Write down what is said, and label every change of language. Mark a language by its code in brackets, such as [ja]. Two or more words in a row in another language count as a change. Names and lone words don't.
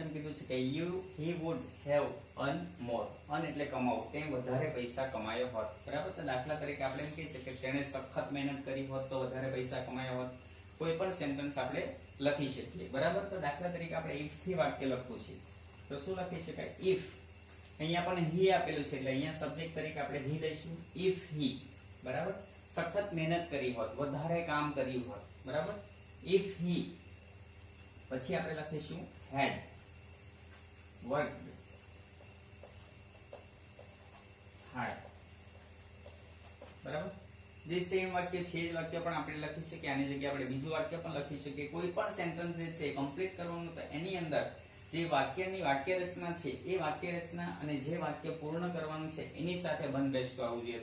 [gu] એમ કીધું છે કે [en] he would have earned more. [gu] earn એટલે કમાવું, તે વધારે પૈસા કમાયો હોત, બરાબર. તો દાખલા તરીકે આપણે એમ કહી શકીએ કે તેણે સખત મહેનત કરી હોત તો વધારે પૈસા કમાયા હોત. કોઈ પણ સેન્ટેન્સ આપણે લખી શકીએ, બરાબર. તો દાખલા તરીકે આપણે if થી વાક્ય લખવું છે તો શું લખી શકાય, if. અહીંયા આપણને he આપેલું છે એટલે અહીંયા સબ્જેક્ટ તરીકે આપણે he લઈશું. [en] if he, [gu] બરાબર, સખત મહેનત કરી હોત, વધારે કામ કર્યું હોત, બરાબર. [en] if he [gu] પછી આપણે લખીશું [en] had worked hard, [gu] બરાબર. જે સેમ વાક્ય છે એ વાક્ય પણ આપણે લખી શકીએ. આની જગ્યાએ આપણે બીજું વાક્ય પણ લખી શકીએ. કોઈ પણ સેન્ટેન્સ જે છે કમ્પ્લીટ કરવાનું તો એની અંદર જે વાક્યની વાક્ય રચના છે એ વાક્ય રચના અને જે વાક્ય પૂર્ણ કરવાનું છે એની સાથે બંધ બેસતું આવવું જોઈએ.